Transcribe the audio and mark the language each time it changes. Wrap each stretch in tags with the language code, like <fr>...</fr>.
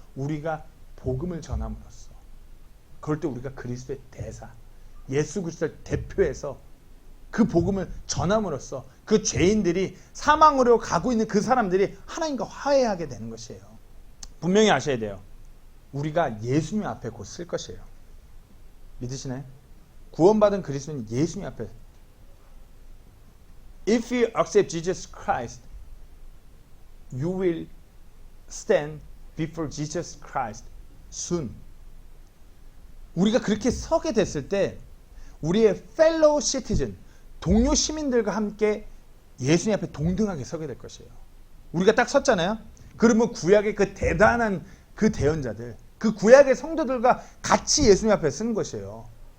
<ko>우리가 복음을 전함으로써. 그럴 때 우리가 그리스도의 대사, 예수 그리스도를 대표해서 그 복음을 전함으로써 그 죄인들이 사망으로 가고 있는 그 사람들이 하나님과 화해하게 되는 것이에요. 분명히 아셔야 돼요. 우리가 예수님 앞에 곧 쓸 것이에요. 믿으시나요? 구원받은 그리스도는 예수님 앞에.</ko> <en>If you accept Jesus Christ, you will stand before Jesus Christ soon.</en> <ko>우리가 그렇게 서게 됐을 때 우리의</ko> <en>fellow citizen,</en> <ko>동료 시민들과 함께 예수님 앞에 동등하게 서게 될 것이에요. 우리가 딱 섰잖아요. 그러면 구약의 그 대단한 그 대언자들, 그 구약의 성도들과 같이 예수님 앞에 서는 것이에요.</ko>